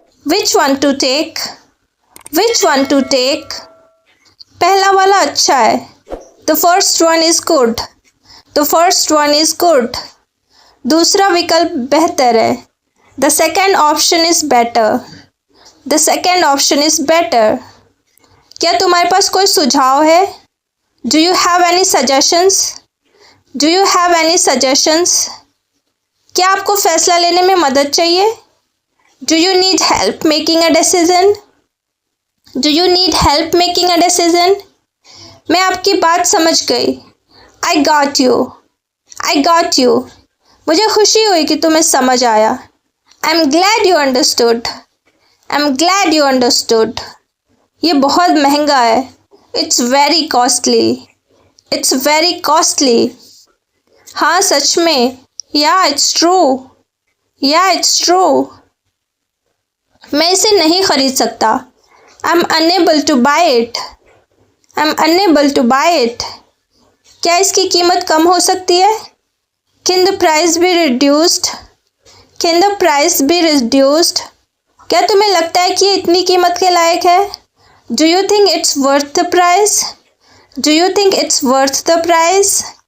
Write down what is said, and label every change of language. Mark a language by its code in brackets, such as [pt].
[en] Which one to take? Which one to take? [hi] पहला वाला अच्छा है। [en] The first one is good. The first one is good. [hi] दूसरा विकल्प बेहतर है। [en] The second option is better. The second option is better. [hi] क्या तुम्हारे पास कोई सुझाव है? [en] Do you have any suggestions? Do you have any suggestions? [hi] क्या आपको फैसला लेने में मदद चाहिए? [en] Do you need help making a decision? Do you need help making a decision? [hi] मैं आपकी बात समझ गई। [en] I got you. I got you. [hi] मुझे खुशी हुई कि तुम्हें समझ आया। [en] I'm glad you understood. I'm glad you understood. [hi] ये बहुत महंगा है। [en] It's very costly. It's very costly. [hi] हाँ सच में। [en] Yeah, it's true. Yeah, it's true. [hi] मैं इसे नहीं खरीद सकता। [en] I'm unable to buy it. I'm unable to buy it. [hi] क्या इसकी कीमत कम हो सकती है? [en] Can the price be reduced? Can the price be reduced? [hi] क्या तुम्हें लगता है कि ये इतनी कीमत के लायक है? [en] Do you think it's worth the price? Do you think it's worth the price?